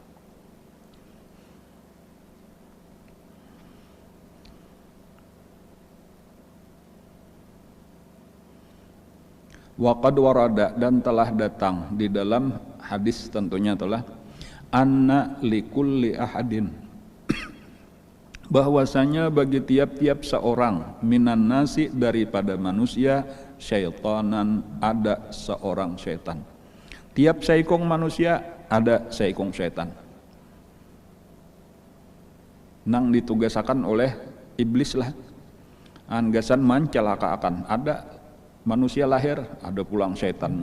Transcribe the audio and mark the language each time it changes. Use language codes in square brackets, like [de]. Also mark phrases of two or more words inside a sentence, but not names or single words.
[ar] وقد ورد, [id] dan telah datang di dalam hadis tentunya telah [ar] أن لكل أحد, [id] bahwasanya bagi tiap-tiap seorang, [ar] من الناس, [id] daripada manusia, syaitanan, ada seorang syaitan. [bjn] Tiap saikong manusia ada saikong syaitan. Nang ditugasakan oleh iblis lah, anggasan mencelaka akan ada manusia lahir, ada pulang syaitannya.